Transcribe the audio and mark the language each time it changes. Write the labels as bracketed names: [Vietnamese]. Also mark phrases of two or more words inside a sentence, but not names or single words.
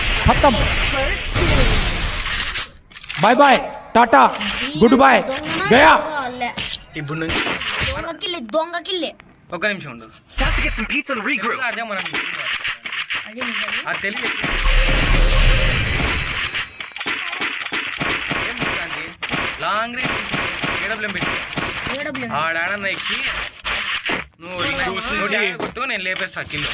[English] खत्म bye bye tata good bye गया [Telugu] ఇప్పుడు నుంచి దొంగ కిల్లే. ఒక్క నిమిషం ఉండు. [English] Time to get some pizza and regroup. [Telugu] అదే మనం అదే నిజమే. ఆ తెలియదు [English] long range AWM [Telugu] పెట్టి ఏడబ్ల్యూ ఆడాడన్న ఎక్కి నువ్వు కొట్టు నేను లేపేస్తా కిల్లు.